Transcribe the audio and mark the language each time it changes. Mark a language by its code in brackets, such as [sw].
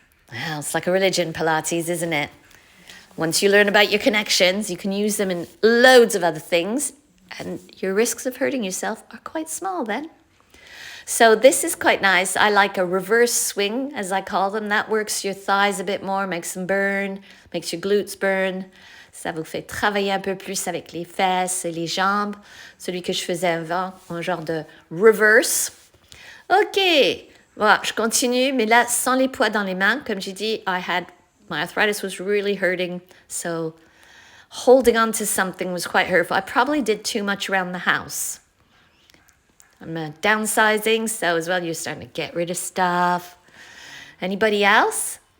[en] Well, it's like a religion, Pilates, isn't it? Once you learn about your connections, you can use them in loads of other things, and your risks of hurting yourself are quite small then. So this is quite nice. I like a reverse swing, as I call them. That works your thighs a bit more, makes them burn, makes your glutes burn. [fr] Ça vous fait travailler un peu plus avec les fesses et les jambes. Celui que je faisais avant, un genre de reverse. Ok. Voilà, je continue, mais là, sans les poids dans les mains. Comme j'ai dit, [en] my arthritis was really hurting, so holding on to something was quite hurtful. I probably did too much around the house. I'm downsizing, so as well, you're starting to get rid of stuff. Anybody else?